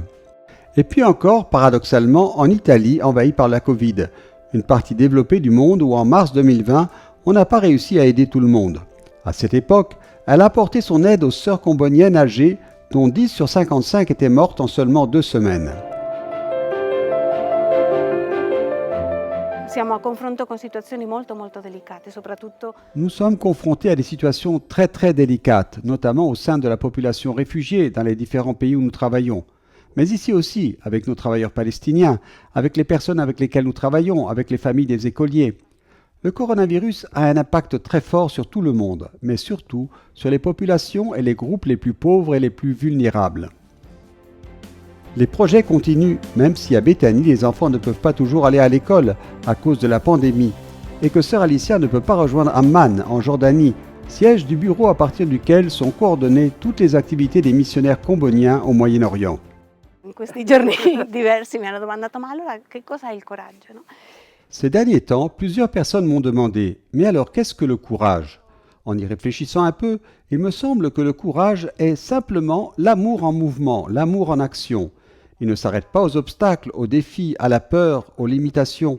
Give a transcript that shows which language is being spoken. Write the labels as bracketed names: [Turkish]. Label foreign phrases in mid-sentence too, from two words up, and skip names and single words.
[French] Et puis encore, paradoxalement, en Italie, envahie par la Covid, une partie développée du monde où en mars 2020, on n'a pas réussi à aider tout le monde. À cette époque, elle a apporté son aide aux sœurs comboniennes âgées, dont 10 sur 55 étaient mortes en seulement 2 semaines. [Italian] Siamo a confronto con situazioni molto delicate, soprattutto [French] Nous sommes confrontés à des situations très délicates, notamment au sein de la population réfugiée dans les différents pays où nous travaillons. Mais ici aussi, avec nos travailleurs palestiniens, avec les personnes avec lesquelles nous travaillons, avec les familles des écoliers. Le coronavirus a un impact très fort sur tout le monde, mais surtout sur les populations et les groupes les plus pauvres et les plus vulnérables. Les projets continuent, même si à Béthanie, les enfants ne peuvent pas toujours aller à l'école à cause de la pandémie, et que Sœur Alicia ne peut pas rejoindre Amman, en Jordanie, siège du bureau à partir duquel sont coordonnées toutes les activités des missionnaires comboniens au Moyen-Orient. [Italian] in questi giorni diversi mi hanno domandato ma allora che cosa è il coraggio? No? [French] Ces derniers temps, plusieurs personnes m'ont demandé « Mais alors, qu'est-ce que le courage ?» En y réfléchissant un peu, il me semble que le courage est simplement l'amour en mouvement, l'amour en action. Il ne s'arrête pas aux obstacles, aux défis, à la peur, aux limitations.